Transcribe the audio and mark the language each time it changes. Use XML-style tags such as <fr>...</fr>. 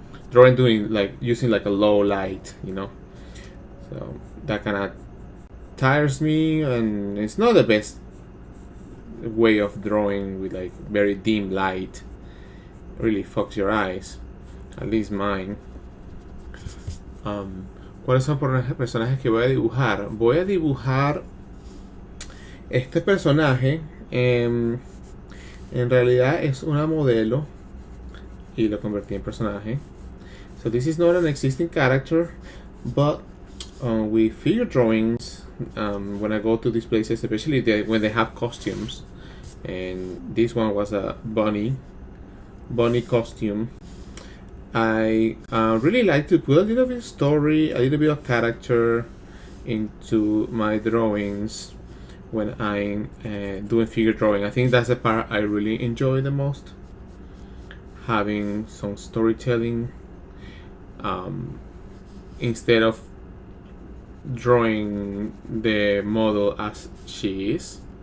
<en>drawing doing like using like a low light, so that kind of tires me, and it's not the best way of drawing with like very dim light. It really fucks your eyes, at least mine.</en> <es>¿Cuáles son personajes que voy a dibujar? Voy a dibujar este personaje. En realidad es una modelo y lo convertí en personaje.</es> <en>So this is not an existing character, but with figure drawings, when I go to these places, especially when they have costumes, and this one was a bunny costume, I really like to put a little bit of story, a little bit of character into my drawings when I'm doing figure drawing. I think that's the part I really enjoy the most, having some storytelling instead of drawing the model as she is.</en>